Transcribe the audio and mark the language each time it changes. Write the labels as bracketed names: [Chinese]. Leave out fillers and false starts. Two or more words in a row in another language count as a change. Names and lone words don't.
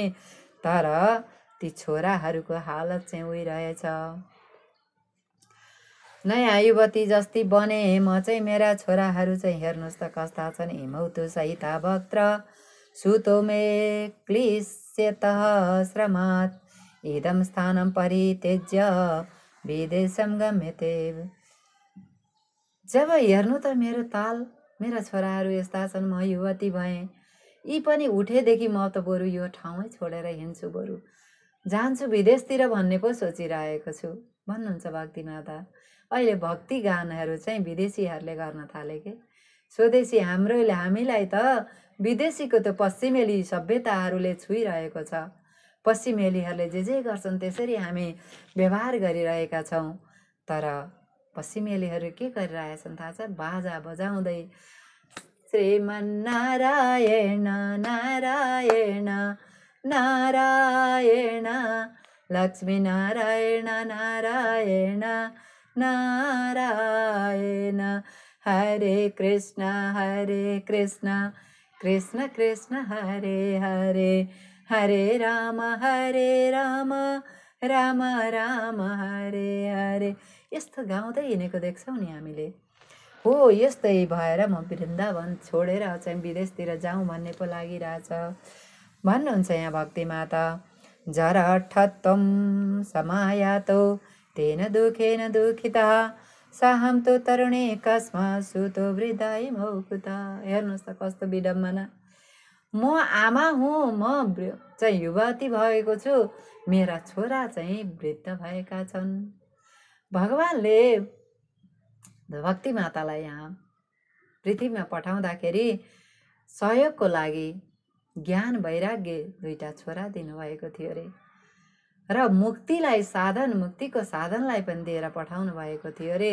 [Nepali] तर ती छोराहरूको हालत चाहिँ उही रहेछ। नयाँ युवती जस्ती बने म चाहिँ, मेरा छोराहरू चाहिँ हेर्नुहोस् त कस्ता छन्। [Sanskrit] हिमौतु सहिता भक्त सुतो मे क्लिश्यतः श्रमात् इदं स्थानं परित्यज्य विदेशं गम्यते। [Nepali] जब हेर्नु त मेरो ताल, मेरा छोराहरू यस्ता छन्, म युवती भएँ, यी पनि उठेदेखि म त बरु यो ठाउँै छोडेर हिँड्छु, बरु जान्छु विदेशतिर भन्ने पो सोचिरहेको छु भन्नुहुन्छ भक्ति माता। अहिले भक्ति गानहरू चाहिँ विदेशीहरूले गर्न थाले के, स्वदेशी हामीलाई त विदेशीको त पश्चिमेली सभ्यताहरूले छुइरहेको छ। पश्चिमेलीहरूले जे गर्छन् त्यसरी हामी व्यवहार गरिरहेका छौँ। तर पश्चिमेलीहरू के गरिरहेछन् थाहा छ? बाजा बजाउँदै [Sanskrit] श्रीमन्नारायण नारायण नारायण लक्ष्मी नारायण नारायण नारायण हरे कृष्ण कृष्ण कृष्ण हरे हरे हरे राम राम राम हरे हरे [Nepali] यस्तो गाउँदै हिँडेको देख्छौँ नि हामीले। हो यस्तै भएर म वृन्दावन छोडेर चाहिँ विदेशतिर जाउँ भन्ने पो लागिरहेछ भन्नुहुन्छ यहाँ भक्ति माता। [Sanskrit] जरठत्वं समायातो तेन दुखेन दुखितः साहं तो तरुणे कस्मात् सुतो वृद्धाय मौकुता। [Nepali] हेर्नुहोस् त कस्तो विडम्बना। म आमा हुँ, म चाहिँ युवती भएको छु, मेरा छोरा चाहिँ वृद्ध भएका छन्। भगवानले भक्ति मातालाई यहाँ पृथ्वीमा पठाउँदाखेरि सहयोगको लागि ज्ञान वैराग्य दुईटा छोरा दिनुभएको थियो अरे, र मुक्तिलाई साधन, मुक्तिको साधनलाई पनि दिएर पठाउनु भएको थियो अरे।